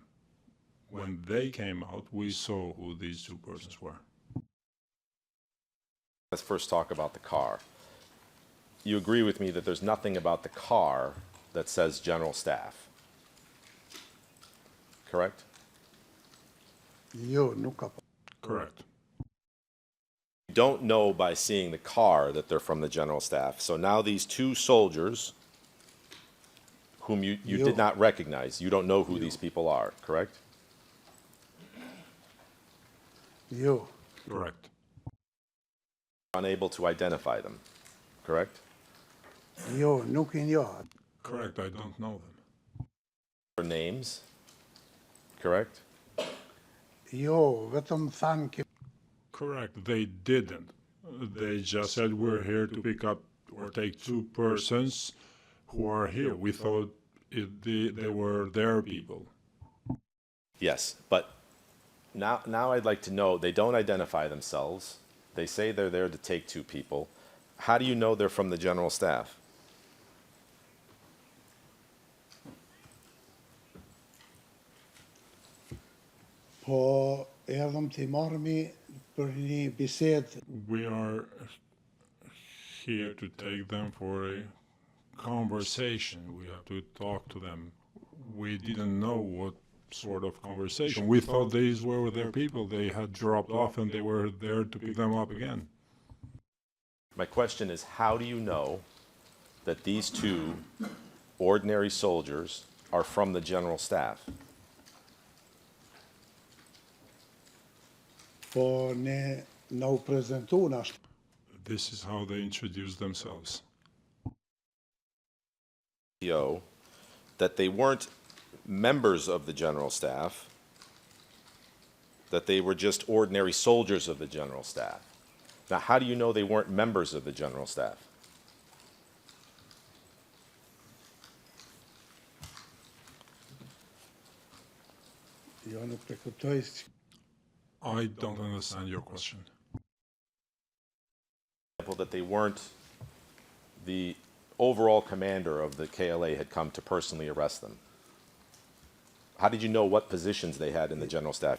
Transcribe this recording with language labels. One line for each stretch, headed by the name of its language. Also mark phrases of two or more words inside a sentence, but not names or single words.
English: When they came out, we saw who these two persons were. Let's first talk about the car. You agree with me that there's nothing about the car that says General Staff, correct?
Albanian: jo, nuk ka.
English: Correct. You don't know by seeing the car that they're from the General Staff. So now these two soldiers, whom you did not recognize, you don't know who these people are, correct?
Albanian: Jo,
English: Correct. Unable to identify them, correct?
Albanian: jo, nuk i njohat.
English: Correct, I don't know them. Their names, correct?
Albanian: Jo, vetëm thanë ke
English: Correct, they didn't. They just said we're here to pick up or take two persons who are here. We thought they were their people. Yes, but now I'd like to know, they don't identify themselves. They say they're there to take two people. How do you know they're from the General Staff?
Albanian: po erdhëm të i marrëmi për një bisedë.
English: We are here to take them for a conversation. We have to talk to them. We didn't know what sort of conversation. We thought these were their people. They had dropped off and they were there to pick them up again. My question is, how do you know that these two ordinary soldiers are from the General Staff?
Albanian: Po ne na u prezentuan ashtu.
English: This is how they introduced themselves. That they weren't members of the General Staff, that they were just ordinary soldiers of the General Staff. Now, how do you know they weren't members of the General Staff?
Albanian: Jo, nuk e kuptoj.
English: I don't understand your question. That they weren't the overall commander of the KLA had come to personally arrest them. How did you know what positions they had in the General Staff?